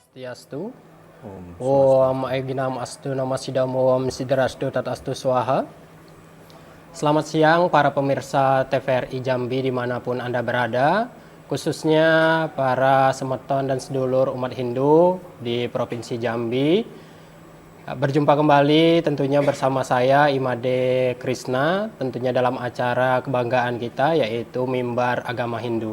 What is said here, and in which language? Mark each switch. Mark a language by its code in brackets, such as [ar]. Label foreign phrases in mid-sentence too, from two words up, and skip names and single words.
[id] Swastiastu. Om [sa] Om Eginam Astu Nama Sidamo Om Sidrastu Tatastu Swaha. [id] Selamat siang para pemirsa TVRI Jambi dimanapun Anda berada, khususnya para semeton dan sedulur umat Hindu di Provinsi Jambi. Berjumpa kembali tentunya bersama saya Imade Krishna, tentunya dalam acara kebanggaan kita yaitu Mimbar Agama Hindu.